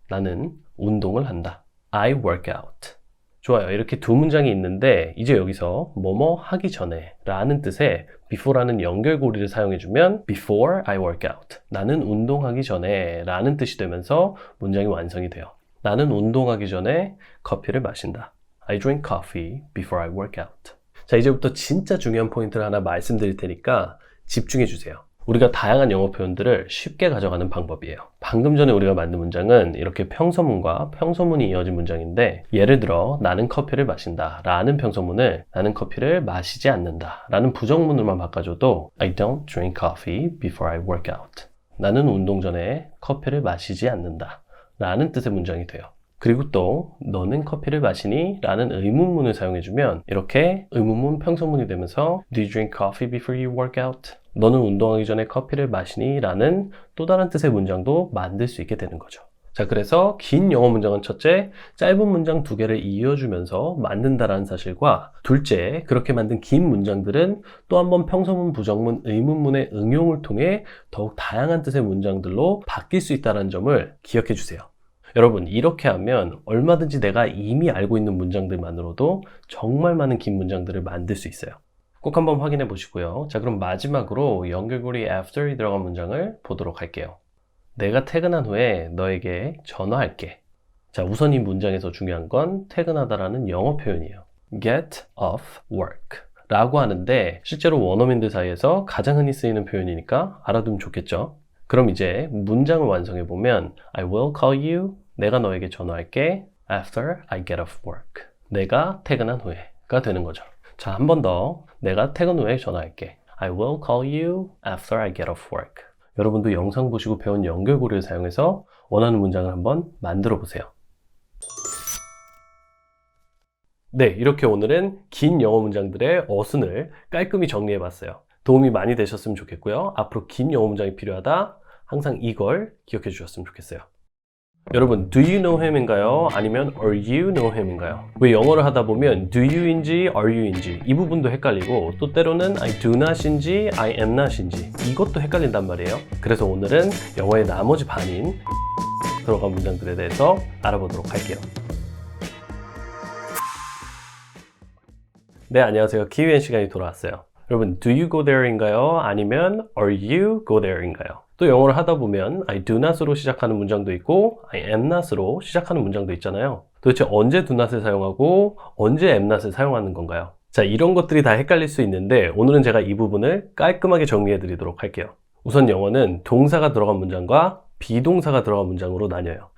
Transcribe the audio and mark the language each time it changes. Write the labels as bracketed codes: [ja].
[ko] 나는 운동을 한다. [en] I work out. [ko] 좋아요. 이렇게 두 문장이 있는데 이제 여기서 뭐뭐 하기 전에 라는 뜻의 before라는 연결고리를 사용해주면 [en] before I work out. [ko] 나는 운동하기 전에 라는 뜻이 되면서 문장이 완성이 돼요. 나는 운동하기 전에 커피를 마신다. [en] I drink coffee before I work out. [ko] 자, 이제부터 진짜 중요한 포인트를 하나 말씀드릴 테니까 집중해 주세요. 우리가 다양한 영어 표현들을 쉽게 가져가는 방법이에요. 방금 전에 우리가 만든 문장은 이렇게 평서문과 평서문이 이어진 문장인데, 예를 들어 나는 커피를 마신다 라는 평서문을 나는 커피를 마시지 않는다 라는 부정문으로만 바꿔줘도 [en] I don't drink coffee before I work out. [ko] 나는 운동 전에 커피를 마시지 않는다 라는 뜻의 문장이 돼요. 그리고 또 너는 커피를 마시니? 라는 의문문을 사용해주면 이렇게 의문문 평서문이 되면서 [en] Do you drink coffee before you work out? [ko] 너는 운동하기 전에 커피를 마시니? 라는 또 다른 뜻의 문장도 만들 수 있게 되는 거죠. 자, 그래서 긴 영어 문장은 첫째, 짧은 문장 두 개를 이어주면서 만든다라는 사실과, 둘째, 그렇게 만든 긴 문장들은 또 한 번 평서문, 부정문, 의문문의 응용을 통해 더욱 다양한 뜻의 문장들로 바뀔 수 있다는 점을 기억해 주세요. 여러분, 이렇게 하면 얼마든지 내가 이미 알고 있는 문장들만으로도 정말 많은 긴 문장들을 만들 수 있어요. 꼭 한번 확인해 보시고요. 자, 그럼 마지막으로 연결고리 after이 들어간 문장을 보도록 할게요. 내가 퇴근한 후에 너에게 전화할게. 자, 우선 이 문장에서 중요한 건 퇴근하다라는 영어 표현이에요. [en] get off work [ko] 라고 하는데 실제로 원어민들 사이에서 가장 흔히 쓰이는 표현이니까 알아두면 좋겠죠. 그럼 이제 문장을 완성해 보면 [en] I will call you, [ko] 내가 너에게 전화할게 [en] after I get off work. [ko] 내가 퇴근한 후에가 되는 거죠. 자, 한 번 더. 내가 퇴근 후에 전화할게. [en] I will call you after I get off work. [ko] 여러분도 영상 보시고 배운 연결고리를 사용해서 원하는 문장을 한번 만들어 보세요. 네, 이렇게 오늘은 긴 영어 문장들의 어순을 깔끔히 정리해 봤어요. 도움이 많이 되셨으면 좋겠고요. 앞으로 긴 영어 문장이 필요하다, 항상 이걸 기억해 주셨으면 좋겠어요. [en] 여러분, do you know him [ko] 인가요? 아니면 [en] are you know him인가요? [ko] 왜 영어를 하다 보면 do you인지 are you인지 이 부분도 헷갈리고, 또 때로는 [en] I do not [ko] 인지 [en] I am not [ko] 인지 이것도 헷갈린단 말이에요. 그래서 오늘은 영어의 나머지 반인 들어간 문장들에 대해서 알아보도록 할게요. 네, 안녕하세요. 키위엔 시간이 돌아왔어요. [en] 여러분, do you go there [ko] 인가요? 아니면 [en] are you go there인가요? [ko] 또 영어를 하다 보면 [en] I do not [ko] 으로 시작하는 문장도 있고 [en] I am not [ko] 으로 시작하는 문장도 있잖아요. 도대체 언제 do not을 사용하고 언제 am not을 사용하는 건가요? 자, 이런 것들이 다 헷갈릴 수 있는데 오늘은 제가 이 부분을 깔끔하게 정리해 드리도록 할게요. 우선 영어는 동사가 들어간 문장과 비동사가 들어간 문장으로 나뉘어요.